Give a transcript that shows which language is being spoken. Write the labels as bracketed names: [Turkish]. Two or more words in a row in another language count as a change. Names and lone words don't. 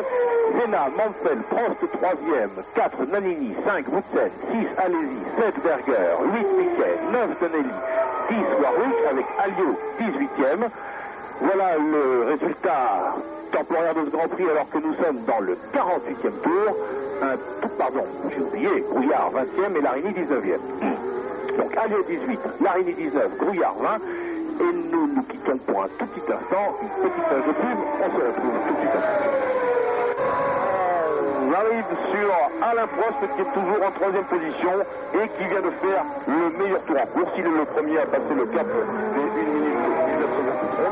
[French] Senna, Mansell, Prost 3e, 4 Nannini, 5 Wutzel, 6 Alesi, 7 Berger, 8 Piquet, 9 Tonelli, 10 Warwick avec Alliot 18e. Voilà le résultat temporaire de ce Grand Prix alors que nous sommes dans le 48e tour. J'ai oublié, Grouillard 20e et Larini 19e. Donc Alliot 18, Larini 19, Grouillard 20. Et nous nous quittons pour un tout petit instant, une petite page de pub, on se retrouve tout de suite après. On arrive sur Alain Prost qui est toujours en 3e position et qui vient de faire le meilleur tour en course. Il est le premier à passer le cap des 1 minute 19 secondes tout rond.